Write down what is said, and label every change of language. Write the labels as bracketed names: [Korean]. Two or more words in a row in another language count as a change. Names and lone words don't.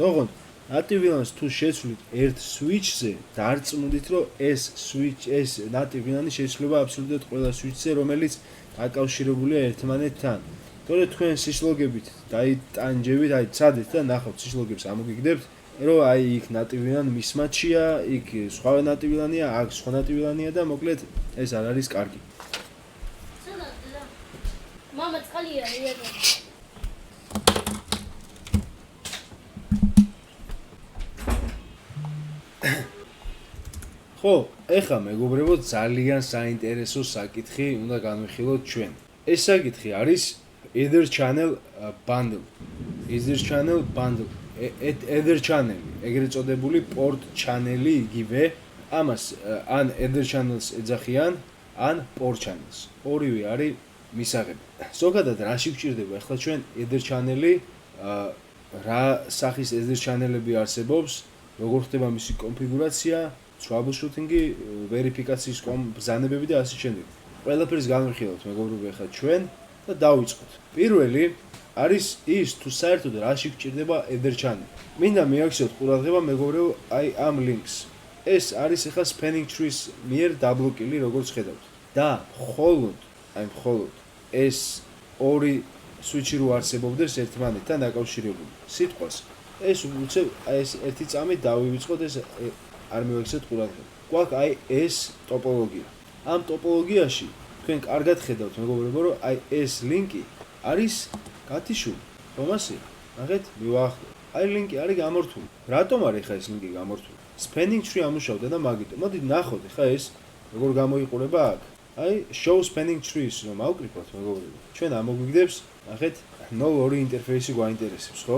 [Georgian] ოღონდ [English] native VLAN- [Georgian] ს თუ შეცვლით ერთ switch-ზე, დარწმუნდით, რომ ეს [English] native VLAN- [Georgian] ი შეცვლება აბსოლუტურად ყველა switch-ზე, რომელიც დაკავშირებულია ერთმანეთთან. თორე თქვენ სიშლოგებით დაიტანჯებით, ცადეთ და ნახავთ სიშლოგებს ამოგიგდებთ, რომ იქ [English] native VLAN mismatch- [Georgian] ია, იქ სხვა [English] native VLAN- [Georgian] ია, აქ სხვა [English] native VLAN- [Georgian] ია და მოკლედ ეს არ არის კარგი. მამა წყალია იარაღი. ხო, ეხლა მეგობრებო, ძალიან საინტერესო საკითხი უნდა განვიხილოთ ჩვენ. ეს საკითხი არის [English] Ether channel bundle. Ether channel bundle. Ether channel, [Georgian] ეგრეთ წოდებული [English] port channel- [Georgian] ი იგივე, ამას ან [English] Ether channels [Georgian] ეძახიან, ან [English] port channels. [Georgian] ორივე არის მისაღები. ზოგადად რაში გვჭირდება ახლა ჩვენ [English] Ether channel- [Georgian] ი, რა სახის [English] Ether channel- [Georgian] ები არსებობს, როგორ ხდება მისი კონფიგურაცია, troubleshooting-ი, ვერიფიკაციის ბრძანებები და ასე შემდეგ. ყველაფერს განვიხილავთ მეგობრებო ახლა ჩვენ და დავიწყოთ. პირველი არის ის, თუ საერთოდ რაში გვჭირდება [English] Ether channel. [Georgian] მინდა მიაქციოთ ყურადღება მეგობრებო აი ამ links. ეს არის ახლა [English] spanning tree- [Georgian] ის მიერ დაბლოკილი, როგორც ხედავთ. და მხოლოდ ეს ორი switch-ი რო არსებობდეს ერთმანეთთან დაკავშირებული. სიტყვას ეს უცებ ეს ერთი წამით დავივიწყოთ, ეს არ მივაქციოთ ყურადღება. გვაქვს აი ეს ტოპოლოგია. ამ ტოპოლოგიაში თქვენ კარგად ხედავთ მეგობრებო, რომ აი ეს ლინკი არის გათიშული. რომასე? ნახეთ, მივაახლოვე. აი ლინკი არის გამორთული. რატომ არის ხა ეს ლინკი გამორთული? [English] Spanning tree [Georgian] ამუშავდა და მაგიტო. მოდით ნახოთ ხა ეს როგორ გამოიყურება აქ. აი [English] show spanning trees [Georgian] რომ ავკრიფოთ მეგობრებო. ჩვენ ამოგვიგდებს, ნახეთ, 0-2 ინტერფეისი გვაინტერესებს, ხო?